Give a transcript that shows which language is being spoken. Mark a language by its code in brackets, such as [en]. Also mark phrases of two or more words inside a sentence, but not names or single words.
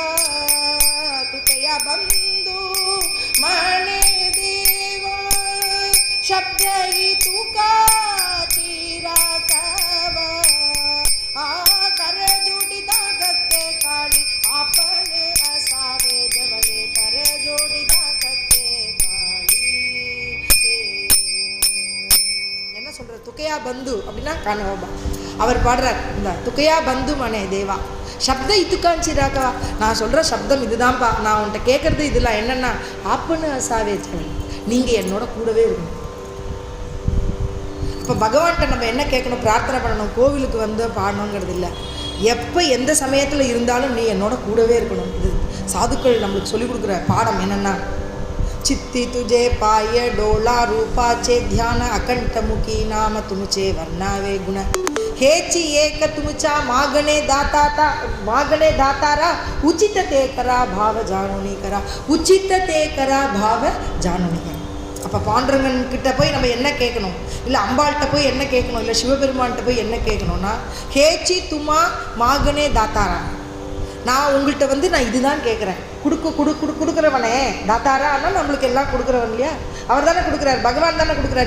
[mr] तुकया बंधू म्हणे देवा शब्द ही तुकाची राखवा. कर जोडिता कत्ते काळी आपण असावे जवळे. कर जोडिता कत्ते काळी. [ta] என்ன சொல்ற, [mr] तुकया बंधू [ta] அப்படின்னா காணவா. அவர் பாடுறார், இந்த [mr] तुकया बंधू म्हणे देवा शब्द ही तुकाची राखवा. [ta] நான் சொல்ற சப்தம் இதுதான்ப்பா, நான் உன்கிட்ட கேட்கறது இதெல்லாம் என்னன்னா [mr] आपण असावे जवळी, [ta] நீங்க என்னோட கூடவே இருக்கணும். இப்போ பகவான்கிட்ட நம்ம என்ன கேட்கணும், பிரார்த்தனை பண்ணணும், கோவிலுக்கு வந்து பாடணுங்கிறது இல்லை. எப்போ எந்த சமயத்தில் இருந்தாலும் நீ என்னோட கூடவே இருக்கணும். இது சாதுக்கள் நம்மளுக்கு சொல்லிக் கொடுக்குற பாடம் என்னென்னா, [mr] चित्ती तुझे पाय डोला रूपाचे ध्यान अकंठ मुखी नाम तुमचे वर्णावे गुण हेची एक तुमच्या मागणे दातारा उचित ते करा भाव जाणूनी करा. उचित ते करा भाव जाणूनी करा. [ta] அப்போ பாண்டுரங்கன் கிட்ட போய் நம்ம என்ன கேட்கணும், இல்லை அம்பாள்கிட்ட போய் என்ன கேட்கணும், இல்லை சிவபெருமான்கிட்ட போய் என்ன கேட்கணும்னா, [mr] हेची तुमचा मागणे दातारा, [ta] நான் உங்கள்கிட்ட வந்து நான் இதுதான் கேட்குறேன். கொடுக்குறவனே தாத்தாரா, ஆனால் நம்மளுக்கு எல்லாம் கொடுக்குறவன் இல்லையா, அவர் தானே கொடுக்குறாரு, பகவான் தானே கொடுக்குறாரு.